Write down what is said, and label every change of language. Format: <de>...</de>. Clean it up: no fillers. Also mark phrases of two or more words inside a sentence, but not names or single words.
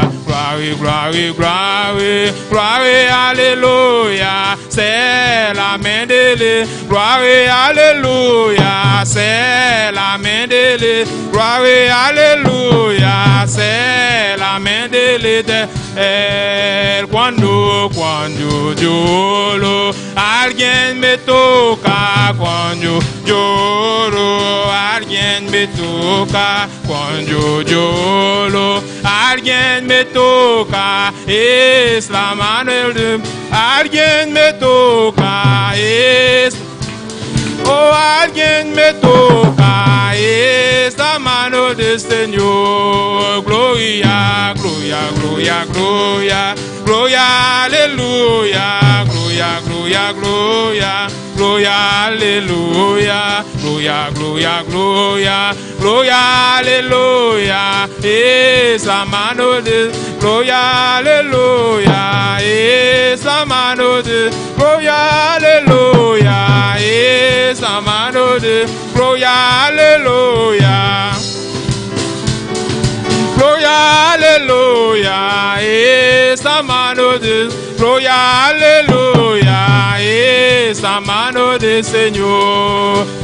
<fr>Gloire, gloire, gloire, gloire, alléluia. C'est la main de l'Éternel. Gloire, alléluia. C'est la main de l'Éternel. Gloire, alléluia. C'est la main de l'Éternel.</fr> <es>Cuando lloro, alguien me toca. Cuando lloro, alguien me toca. Cuando lloro, alguien me toca. Es la mano de alguien me toca. Oh, alguien me toca. Es la mano del Señor. Gloria, gloria, gloria, gloria, gloria, aleluya. Gloria, gloria, gloria, gloria, aleluya. Gloria, gloria, gloria, gloria, aleluya. Es la mano de gloria, aleluya. Es la mano de gloria, aleluya. Es la mano de gloria, aleluya. Gloria, aleluya, es la mano de gloria, aleluya, es la mano del Señor.</es>